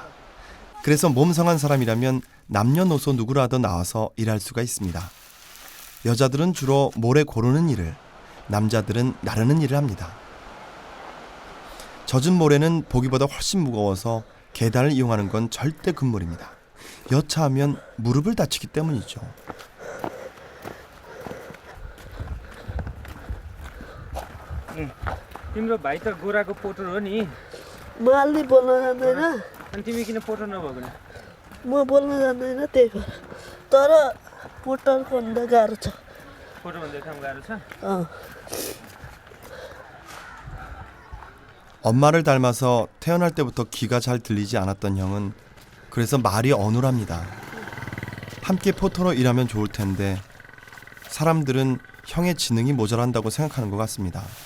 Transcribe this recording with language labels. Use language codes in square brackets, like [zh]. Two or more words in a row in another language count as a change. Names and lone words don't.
[ko] 그래서 몸성한 사람이라면 남녀노소 누구라도 나와서 일할 수가 있습니다. 여자들은 주로 모래 고르는 일을, 남자들은 나르는 일을 합니다. 젖은 모래는 보기보다 훨씬 무거워서 계단을 이용하는 건 절대 금물입니다. 여차하면 무릎을 다치기 때문이죠. [ne] तिम्रो भाइ त गोराको पोटर हो नि मालले बोल्न जान्दैन अनि तिमी किन पोटर नभएको नि म बोल्न जान्दैन त्यही भएर तर पोटरको भन्दा गाह्रो छ पोटर भन्दा काम गाह्रो छ [ko] 엄마를 닮아서 태어날 때부터 귀가 잘 들리지 않았던 형은 그래서 말이 어눌합니다. 함께 포터로 일하면 좋을 텐데 사람들은 형의 지능이 모자란다고 생각하는 것 같습니다.